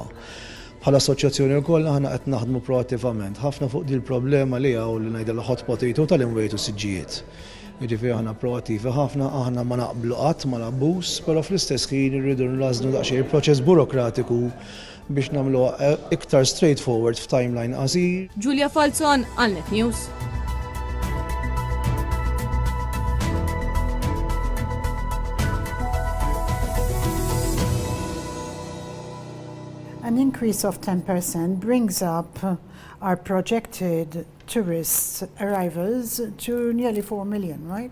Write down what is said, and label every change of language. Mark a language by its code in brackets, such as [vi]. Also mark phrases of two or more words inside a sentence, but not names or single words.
[mt] Bħala assoċjazzjoni wkoll aħna qed naħdmu proattivament ħafna fuq din il-problema li hawn li ngħidilha [en] hot potato [mt] tal-imwejt u siġġijiet. Jiġifieri aħna proattivi ħafna, aħna ma naqblu qatt ma nabbuż, però fl-istess ħin irridu nlażnu daqsxejn il-proċess burokratiku biex nagħmlu iktar straightforward f'timeline qasir. Julia Falzon għal Net News. [en] An increase of 10% brings up our projected tourist arrivals to nearly 4 million, right?